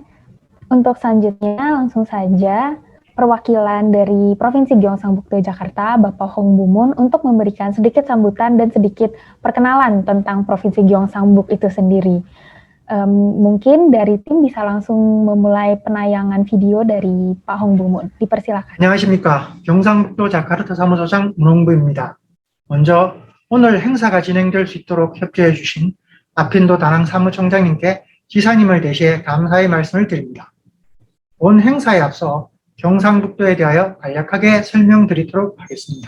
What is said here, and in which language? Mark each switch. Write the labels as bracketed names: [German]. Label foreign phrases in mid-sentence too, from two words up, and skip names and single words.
[Indonesian] Untuk selanjutnya langsung saja perwakilan dari Provinsi Gyeongsangbuk-do Jakarta, Bapak Hong Bu-mun untuk memberikan sedikit sambutan dan sedikit perkenalan tentang Provinsi Gyeongsangbuk itu sendiri. Mungkin dari tim bisa langsung memulai penayangan video dari Pak Hong Bu-mun. Dipersilakan. [Korean] 안녕하십니까. 경상북도 자카르타 사무소장 문홍부입니다. 먼저 오늘 행사가 진행될 수 있도록 협조해 주신 아핀도 다낭 사무총장님께 지사님을 대신해 감사의 말씀을 드립니다. 본 행사에 앞서 경상북도에 대하여 간략하게 설명드리도록 하겠습니다.